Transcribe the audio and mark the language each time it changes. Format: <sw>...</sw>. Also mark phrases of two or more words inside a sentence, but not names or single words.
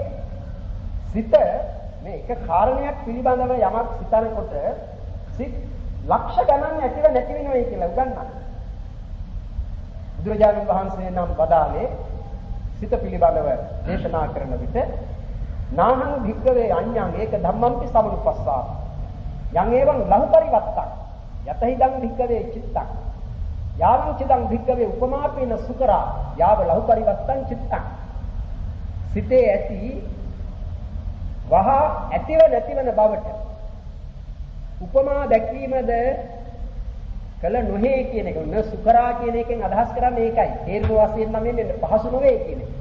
<si>සිත මේ එක කාරණයක් පිළිබඳව යමක් සිතනකොට සිත් ලක්ෂ ගණන් ඇතිව නැති වෙනවා කියලා උගන්වනවා. බුදුරජාණන් වහන්සේ නම් වදාළේ සිත පිළිබඳව දේශනා කරන විට</si> <pi>නාහං භික්ඛවේ අඤ්ඤං ඒක ධම්මම්පි සමුප්පස්සා යං එවං ලහු පරිවත්තං යතහිදං භික්ඛවේ චිත්තං යාවං චිදං භික්ඛවේ උපමාපේන සුකරා යාව ලහු පරිවත්තං චිත්තං</pi> <si>සිතේ ඇති වහ ඇතිව නැතිවන බවට උපමා දැක්වීමද කල නොහේ කියන එක</si> <pi>න සුකරා</pi> <si>කියන එකෙන් අදහස් කරන්නේ ඒකයි. තේරුම වශයෙන් නම් මේ පහසු නොවේ කියන එක.</si>